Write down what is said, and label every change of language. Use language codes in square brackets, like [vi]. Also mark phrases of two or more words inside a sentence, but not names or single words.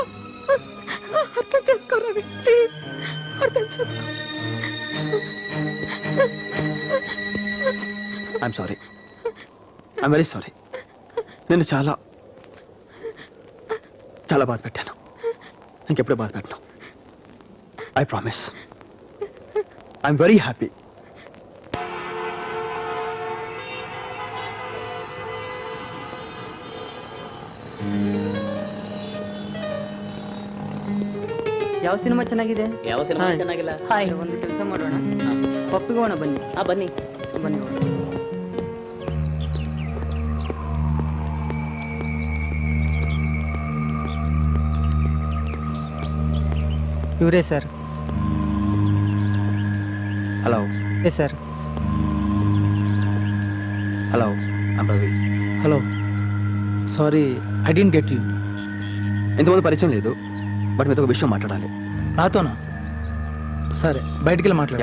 [te] అర్థం చేసుకోరా, ప్లీజ్ అర్థం చేసుకో. [en] I'm sorry. I'm very sorry. [te] నేను చాలా చాలా బాధ పెట్టాను. ఇంకెప్పుడే బాధ పెట్టను. [en] I promise. I'm very happy. [kn] ಯಾವ ಸಿನಿಮಾ ಚೆನ್ನಾಗಿದೆ? ಯಾವ ಸಿನಿಮಾ ಚೆನ್ನಾಗಿಲ್ಲ? ಒಂದು ಕೆಲಸ ಮಾಡೋಣ, ಪಪ್ಪಿಗೆ ಹೋಗೋಣ ಬನ್ನಿ. ಬನ್ನಿ ಬನ್ನಿ. ಇವರೇ ಸರ್. [te] హలో. ఏ సార్? [en] Hello, I'm Ravi. Hello, sorry I don't get you. [te] ఇంతమంది పరిచయం లేదు, బట్ మీతో ఒక విషయం మాట్లాడాలి. నాతోనా? సరే, బయటికి వెళ్ళి మాట్లాడా.